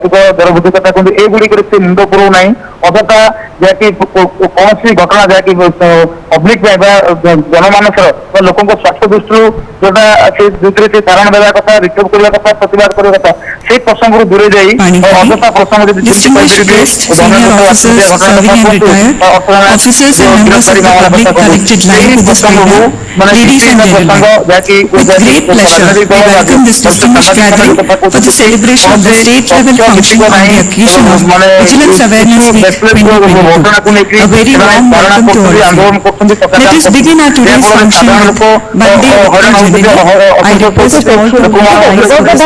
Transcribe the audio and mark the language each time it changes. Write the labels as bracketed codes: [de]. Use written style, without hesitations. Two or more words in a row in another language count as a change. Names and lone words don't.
[or] ଦରବୁଦ୍ଧିକତା କିନ୍ତୁ ଏଗୁଡିକରେ ସେ ମୁଣ୍ଡ ପୁରଉ ନାହିଁ ଅଯଥା ଯାହାକି କୌଣସି ଘଟଣା ଯାହାକି ପବ୍ଲିକ ପାଇଁ ବା ଜନମାନସର ବା ଲୋକଙ୍କ ସ୍ୱାର୍ଥ ଦୃଷ୍ଟିରୁ ଯୋଉଟା ଯୋଉଥିରେ ସେ ଧାରଣା ଦେବା କଥା ରିପୋର୍ଟ କରିବା କଥା ପ୍ରତିବାଦ କରିବା କଥା ସେଇ ପ୍ରସଙ୍ଗରୁ ଦୂରେଇ ଯାଇ ଅଯଥା ପ୍ରସଙ୍ଗ ଯଦି [en] function on the occasion of Vigilance Awareness Week 2022. A very warm welcome to all of you. Let us begin our today's function with Bande Janani. I request all to rise for the